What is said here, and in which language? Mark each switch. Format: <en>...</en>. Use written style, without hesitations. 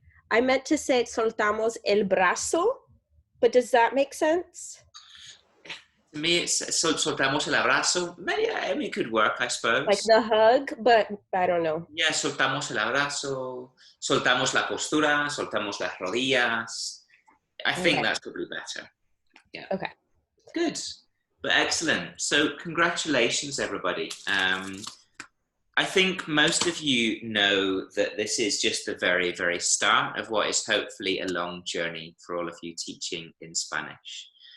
<en>I meant to say</en> <es>soltamos el brazo,</es> <en>but does that make sense? To me, it's</en> <es>soltamos el abrazo.</es> <en>Maybe, it could work, I suppose. Like the hug, but I don't know.</en> <es>Yeah, soltamos el abrazo, soltamos la postura, soltamos las rodillas.</es> <en>I think that's probably better. Yeah. Okay. Good. But excellent. So congratulations, everybody. I think most of you know that this is just the very, very start of what is hopefully a long journey for all of you teaching in Spanish.</en>